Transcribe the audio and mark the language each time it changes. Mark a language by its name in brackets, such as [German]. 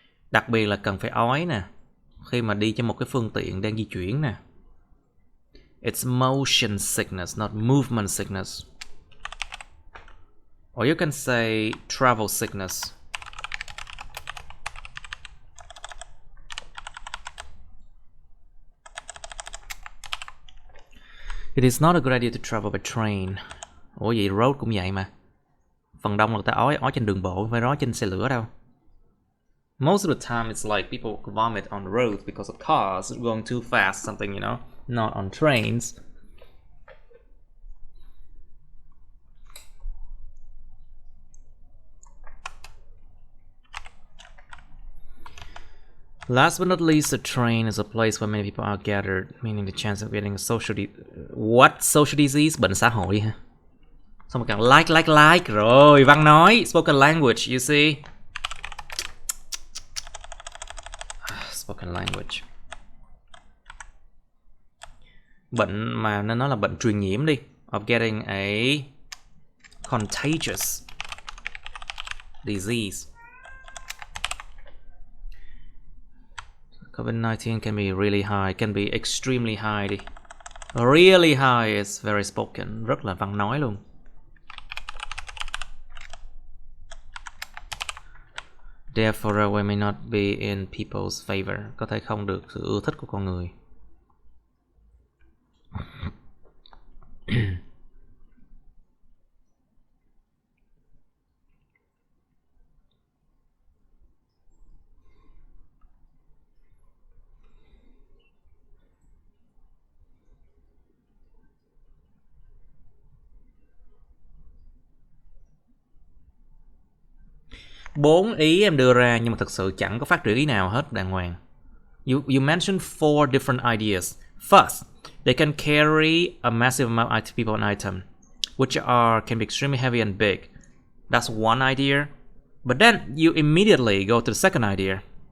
[Vietnamese] Đặc biệt là cần phải ói nè, khi mà đi trên một cái phương tiện đang di chuyển nè. [English] It's motion sickness, not movement sickness. Or you can say travel sickness. It is not a good idea to travel by train. [Vietnamese] Ủa vậy road cũng vậy mà. Phần đông là người ta ói trên đường bộ, không phải ói trên xe lửa đâu. [English] Most of the time it's like people vomit on the roads because of cars going too fast, something, you know, not on trains. Last but not least, a train is a place where many people are gathered, meaning the chance of getting a social disease, [Vietnamese] bệnh xã hội ha. Xong rồi càng like rồi, văn nói, [English] spoken language, you see. Spoken language. [Vietnamese] Bệnh mà nên nói là bệnh truyền nhiễm đi, [English] of getting a contagious disease. COVID-19 can be really high, can be extremely high đi. Really high is very spoken, [Vietnamese] rất là văn nói luôn. [English] Therefore, we may not be in people's favor, [Vietnamese] có thể không được sự ưa thích của con người. Bốn ý em đưa ra nhưng mà thực sự chẳng có phát triển ý nào hết đàng hoàng. [English] You mentioned 4 different ideas. First, they can carry a massive amount of people and item, which can be extremely heavy and big. That's one idea. But then you immediately go to the second idea.